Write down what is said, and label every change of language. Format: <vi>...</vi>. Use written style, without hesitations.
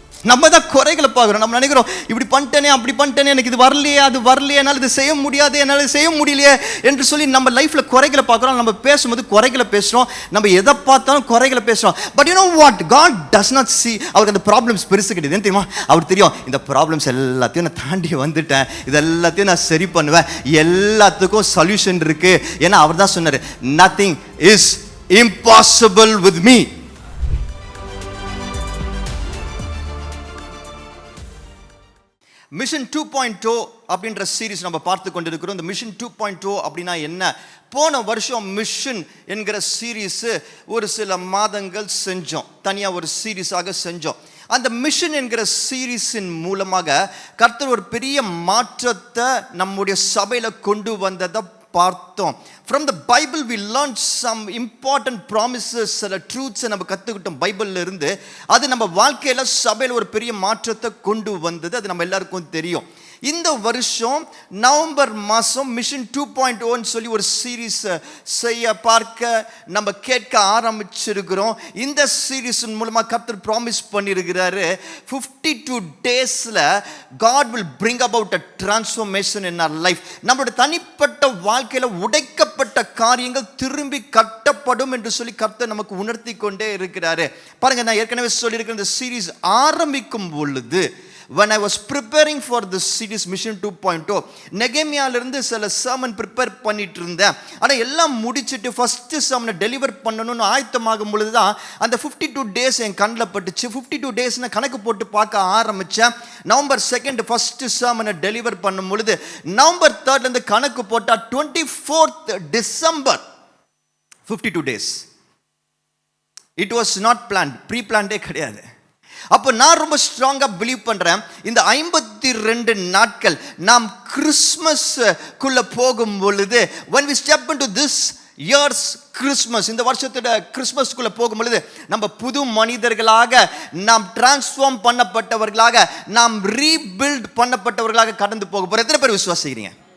<ta>நம்ம தான் குறைகளை பார்க்குறோம். நம்ம நினைக்கிறோம், இப்படி பண்ணிட்டேனே, அப்படி பண்ணிட்டேனே, எனக்கு இது வரலையே, அது வரலையே, என்னால் இது செய்ய முடியாது, என்னால் செய்ய முடியலையே என்று சொல்லி நம்ம லைஃப்பில் குறைகளை பார்க்குறோம். நம்ம பேசும்போது குறைகளை பேசுகிறோம், நம்ம எதை பார்த்தாலும் குறைகளை பேசுகிறோம்.</ta> <en>But you know what, God does not see.</en> <ta>அவருக்கு அந்த ப்ராப்ளம்ஸ் பெருசு கிடையாது. என்ன தெரியுமா? அவர் தெரியும், இந்த ப்ராப்ளம்ஸ் எல்லாத்தையும் நான் தாண்டி வந்துட்டேன், இது எல்லாத்தையும் நான் சரி பண்ணுவேன், எல்லாத்துக்கும் சொல்யூஷன் இருக்கு. ஏன்னா அவர் தான் சொன்னார்,</ta> <en>nothing is impossible with me.</en> <ta>Mission 2.0 அப்படின்ற சீரீஸ் நம்ம பார்த்து கொண்டிருக்கிறோம். இந்த மிஷன் 2.0 அப்படின்னா என்ன? போன வருஷம் மிஷன் என்கிற சீரீஸ் ஒரு சில மாதங்கள் செஞ்சோம், தனியாக ஒரு சீரீஸாக செஞ்சோம். அந்த மிஷன் என்கிற சீரீஸின் மூலமாக கர்த்தர் ஒரு பெரிய மாற்றத்தை நம்முடைய சபையில் கொண்டு வந்ததை பார்த்தோம்.</ta> <en>From the Bible we learned some important promises,</en> <ta>சில ட்ரூத்ஸை நம்ம கற்றுக்கிட்டோம் பைபிளில் இருந்து. அது நம்ம வாழ்க்கையில் சபையில் ஒரு பெரிய மாற்றத்தை கொண்டு வந்தது. அது நம்ம எல்லாருக்கும் தெரியும். இந்த வருஷம் நவம்பர் மாதம் மிஷன் 2.0 சொல்லி ஒரு சீரீஸ் செய்ய பார்க்க நம்ம கேட்க ஆரம்பிச்சிருக்கிறோம். இந்த சீரீஸின் மூலமாக கர்த்தர் ப்ராமிஸ் பண்ணியிருக்கிறாரு,</ta> <en>52 daysல God will bring about a transformation in our life.</en> <ta>நம்மளுடைய தனிப்பட்ட வாழ்க்கையில் உடைக்கப்பட்ட காரியங்கள் திரும்பி கட்டப்படும் என்று சொல்லி கர்த்தர் நமக்கு உணர்த்தி கொண்டே இருக்கிறாரு. பாருங்க, நான் ஏற்கனவே சொல்லியிருக்கிற இந்த சீரீஸ் ஆரம்பிக்கும் பொழுது,</ta> <en>when I was preparing for this series Mission 2.0,</en> <ta>நெகேமியாவிலிருந்து சில sermon ப்ரிப்பேர் பண்ணிட்டு இருந்தேன். ஆனால் எல்லாம் முடிச்சுட்டு ஃபஸ்ட்டு sermon டெலிவர் பண்ணணும்னு ஆயத்தமாகும் பொழுது தான் அந்த 52 days என் கண்ணில் பட்டுச்சு. 52 days கணக்கு போட்டு பார்க்க ஆரம்பித்தேன். நவம்பர் 2 ஃபஸ்ட்டு sermon டெலிவர் பண்ணும் பொழுது, நவம்பர் 3 கணக்கு போட்டால் 24th December, 52 days.</ta> <en>It was not planned,</en> <ta>pre-Plantae கிடையாது. அப்போ நான் ரொம்ப ஸ்ட்ராங்காக பிலீவ் பண்ணுறேன், இந்த 52 நாட்கள் நாம் கிறிஸ்மஸ்க்குள்ளே போகும் பொழுது,</ta> <en>when we step into this year's Christmas,</en> <ta>இந்த வருஷத்தோட கிறிஸ்மஸ்க்குள்ளே போகும் பொழுது, நம்ம புது மனிதர்களாக, நாம் டிரான்ஸ்ஃபார்ம் பண்ணப்பட்டவர்களாக, நாம் ரீபில்ட் பண்ணப்பட்டவர்களாக கடந்து போக போகிறோம். எத்தனை பேர் விசுவாசிக்கிறீங்க?</ta>